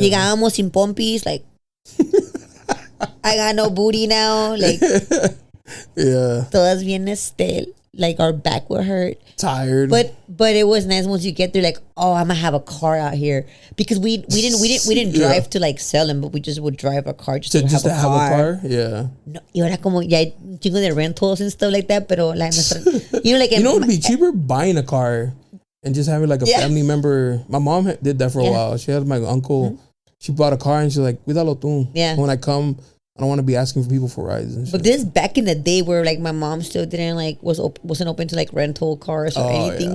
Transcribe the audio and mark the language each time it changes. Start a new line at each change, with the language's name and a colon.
Spanish: Llegábamos sin pompis.
English: Like, I got no booty now. Like, Yeah.
Spanish: todas bien
English: like our back would hurt. Tired. But it was nice once you get there, like, oh, I'm gonna have a car out here because we didn't Yeah. drive to like sell them, but we just would drive a car just to to have a car. Yeah.
Spanish: No, y ahora como ya hay un chingo de rentals
English: and stuff like that,
Spanish: pero la nuestra,
English: you know, like You know, it'd be cheaper buying a car and just having like a Yeah. family member. My mom did that for a Yeah. while. She had my uncle. She bought a car and she's like,
Spanish: "Cuídalo tú."
English: Yeah. When I come, I don't want to be asking for people for rides and shit. But this back in the day where like my mom still didn't like wasn't open to like rental cars or anything,